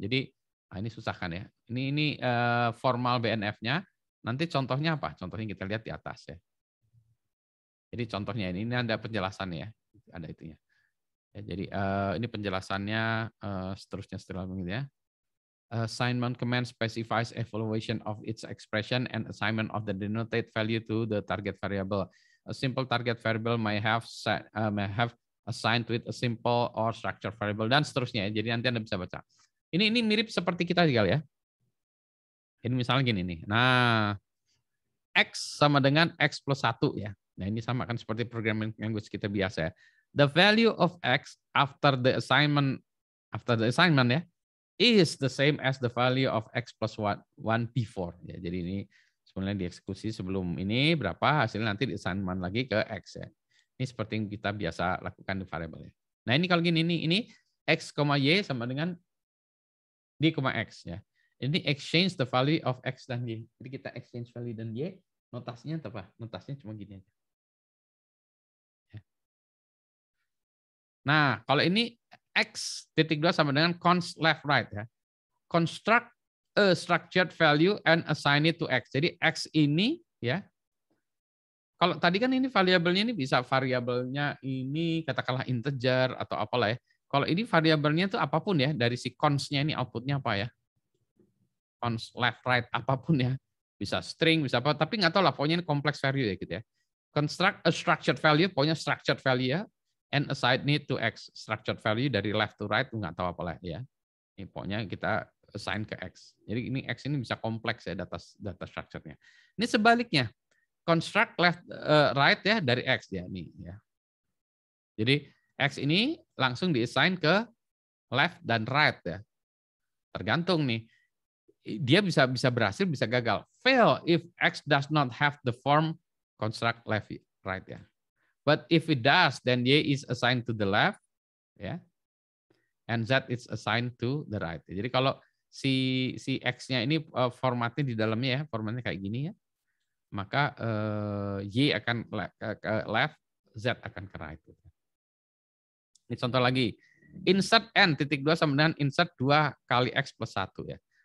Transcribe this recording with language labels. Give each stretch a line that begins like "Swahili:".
Indonesian: Jadi ini susah kan ya. Ini formal BNF-nya. Nanti contohnya apa? Contohnya kita lihat di atas ya. Jadi contohnya ini ada penjelasannya ya. Ada itunya. Ya, jadi ini penjelasannya seterusnya setelah begitu ya.
English: Assignment command specifies evaluation of its expression and assignment of the denoted value to the target variable. A simple target variable may have assigned to it a simple or structured variable
Indonesian: dan seterusnya. Jadi nanti Anda bisa baca. Ini mirip seperti kita juga ya. Ini misalnya gini nih. Nah, X sama dengan X plus 1 ya. Nah, ini sama kan seperti programming language kita biasa ya.
English: The value of X after the assignment ya is the same as the value of X plus 1 before.
Indonesian: Ya, jadi ini sebenarnya dieksekusi sebelum ini berapa, hasilnya nanti di assignment lagi ke X ya. Ini seperti yang kita biasa lakukan di variabel. Nah ini kalau gini, ini x, y sama dengan d, x ya. Ini
English: exchange the value of x
Indonesian: dan y. Jadi kita exchange value dan y, notasinya apa? Notasinya cuma gini aja. Nah, kalau ini x titik 2 sama dengan const left right ya.
English: Construct a structured value and assign it to x.
Indonesian: Jadi x ini ya. Kalau tadi kan ini variabelnya ini bisa variabelnya ini katakanlah integer atau apalah ya. Kalau ini variabelnya itu apapun ya, dari si const-nya ini outputnya apa ya? Const left right apapun ya. Bisa string, bisa apa, tapi nggak tahu lah, pokoknya ini complex value ya gitu ya.
English: Construct a structured value,
Indonesian: pokoknya structured value ya,
English: and assign it to x.
Indonesian: Structured value dari left to right nggak tahu apa lah ya. Ini pokoknya kita assign ke x. Jadi ini x ini bisa kompleks ya data structure-nya. Ini sebaliknya. Construct left right ya dari x ya nih ya. Jadi x ini langsung diassign ke left dan right ya. Tergantung nih. Dia bisa berhasil, bisa gagal.
English: Fail if x does not have the form construct left right ya. But if it does, then y is assigned to the left ya. And z is assigned to the right.
Indonesian: Jadi kalau si x-nya ini formatnya di dalamnya ya, formatnya kayak gini ya. Maka y akan ke left, z akan ke right. Ini contoh lagi. Insert n titik 2 sama dengan insert 2 kali x plus 1 ya.